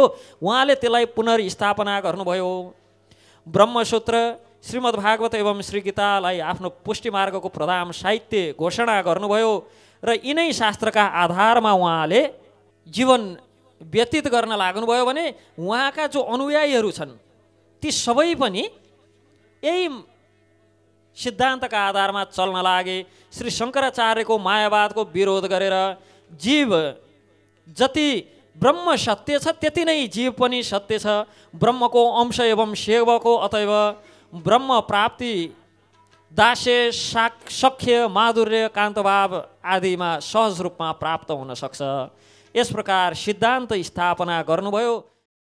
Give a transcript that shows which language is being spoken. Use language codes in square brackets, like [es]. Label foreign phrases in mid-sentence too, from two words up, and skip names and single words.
[ne] उहाँले त्यसलाई पुनर्स्थापना गर्नुभयो। ब्रह्मसूत्र, श्रीमद् भागवत एवं श्री गीतालाई आफ्नो पुष्टि मार्गको प्रधान साहित्य घोषणा गर्नुभयो र यिनै शास्त्रका आधारमा उहाँले जीवन व्यतीत गर्न लाग्नुभयो भने उहाँका जो अनुयायीहरू छन् ती सबै पनि यही सिद्धान्तका आधारमा चल्न लागे। श्री शङ्कराचार्यको मायावादको विरोध गरेर जीव जति ब्रह्म सत्य छ त्यति नै जीव पनि सत्य छ। ब्रह्मको अंश एवं सेवको अतएव ब्रह्म प्राप्ति दास्य सख्य माधुर्य कान्तभाव आदिमा सहज रूपमा प्राप्त हुन सक्छ। यस प्रकार सिद्धान्त स्थापना गर्नुभयो।